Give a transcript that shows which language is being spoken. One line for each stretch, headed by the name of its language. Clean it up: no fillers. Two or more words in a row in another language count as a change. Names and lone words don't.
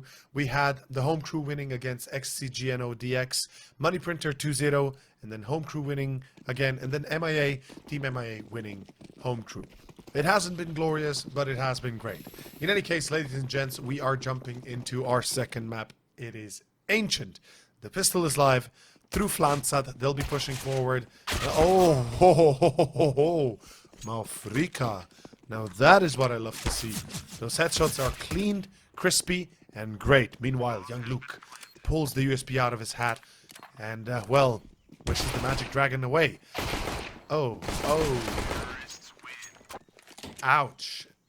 English: We had the home crew winning against XCGNODX, Money Printer 2-0, and then home crew winning again, and then MIA, Team MIA winning home crew. It hasn't been glorious, but it has been great. In any case, ladies and gents, we are jumping into our second map. It is Ancient. The pistol is live through Flansat. They'll be pushing forward. Oh, ho, ho, ho, ho, ho, ho. Maufrika. Now that is what I love to see. Those headshots are clean, crispy, and great. Meanwhile, young Luke pulls the USB out of his hat and, well, wishes the magic dragon away. Oh, oh. Ouch.